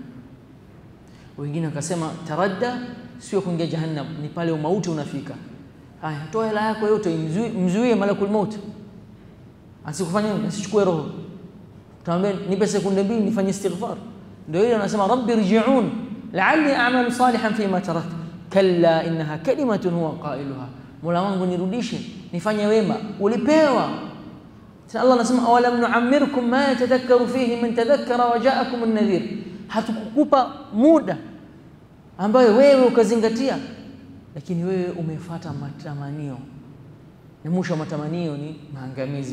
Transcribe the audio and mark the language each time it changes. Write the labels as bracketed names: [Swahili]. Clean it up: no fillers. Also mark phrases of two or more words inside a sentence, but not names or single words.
[Swahili] Wengine wakasema taradda sio kuingia Jahannam, ni pale umauti unafika. Haya, toa hela yako yote, mzuie [Arabic] ملك الموت [Swahili] asikufanye nini, asichukue roho. Tuambie nipe sekunde 2 nifanye istighfar. Ndio ile anasema [Arabic] رب ارجعون لعلي أعمل صالحا فيما تركت كلا إنها كلمة هو قائلها, [Swahili] Mola wangu nirudishe nifanye wema. Ulipewa. Sasa Allah anasema [Arabic] أولم نعمركم ما يتذكر فيه من تذكر وجاءكم النذير, [Swahili] hatukukupa muda ambayo wewe ukazingatia, lakini wewe umefuata matamanio, na mwisho wa matamanio ni maangamizi.